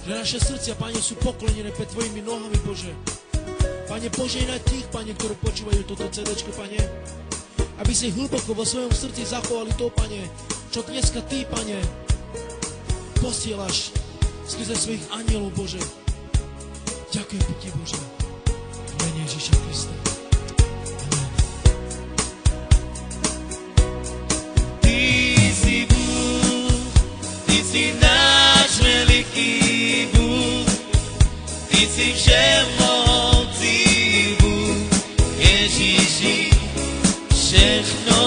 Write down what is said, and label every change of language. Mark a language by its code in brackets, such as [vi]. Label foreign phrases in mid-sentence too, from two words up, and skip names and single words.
[sk] že naše srdcia, Pane, sú poklonené pred Tvojimi nohami, Bože. Pane, požehnaj tých, Pane, ktorí počúvajú toto CDčko, Pane, aby si hlboko vo svojom srdci zachovali to, Pane, čo dneska Ty, Pane, posielaš skrze svojich anielov, Bože. Ďakujem Ti, Bože, v mene Ježíša Krista. Amen. [cs] Ty si Bůh, Ty si náš veliký Bůh, Ty si všemohoucí Bůh, Ježíši, všechno